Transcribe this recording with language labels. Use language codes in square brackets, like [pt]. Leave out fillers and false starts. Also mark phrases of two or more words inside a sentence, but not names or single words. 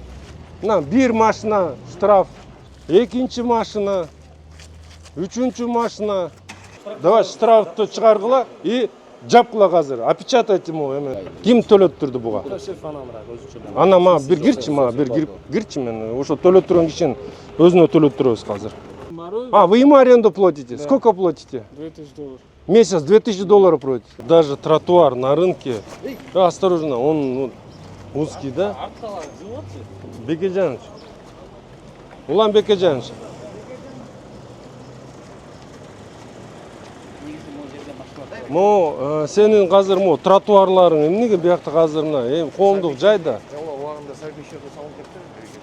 [ky] Мына бир машина штраф, экинчи машина, үчүнчү машина. Давай штрафты чыгаргыла и жапкыла азыр. [ru] Опечатайте могу [ky] эме. Ким төлөттүрдү буга? Ана мага бир кирчи, мага бир кирчи, мен ошо төлөттүргөн кишинин өзүнө төлөттүрөбүз азыр. [ru] А, вы ему аренду платите? Сколько платите? $2000. Месяц $2000 платите. Даже тротуар на рынке. Осторожно, он узкий, да? Бекежанович. Улан Бекежанович. [ky] Мо сенин азыр мо тротуарларың эмнеге биякта азыр мына эми коомдук жайда? Жол убагында совмещение салынып кетти.